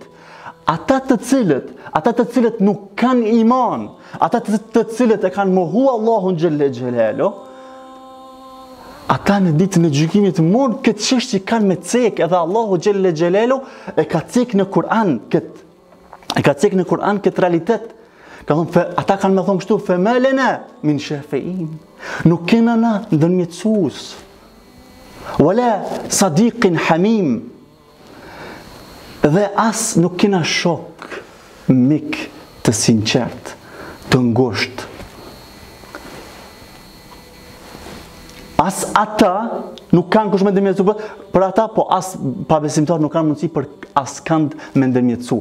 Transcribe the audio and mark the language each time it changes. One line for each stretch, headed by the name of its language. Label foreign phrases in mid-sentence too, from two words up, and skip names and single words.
Albanian: Ata të cilët nuk kanë iman, ata të cilët e kanë mohu Allahun
Arabic: جل جلاله,
Albanian: ata në ditën e gjykimit mund këtë çështje kanë me cek, edhe Allahu
Arabic: جل جلاله
Albanian: e ka cek në Kur'an këtë realitet. Ata kanë me thonë kështu,
Arabic: فما لنا من شافعين.
Albanian: Nuk kena na ndërmjetësues.
Arabic: ولا صديق حميم.
Albanian: Dhe as nuk kena shok, mik të sinqert, të ngusht. As ata nuk kanë kush me ndërmjetësu për ata, po as pa besimtar nuk kanë mundësi për as kanë me ndërmjetësu.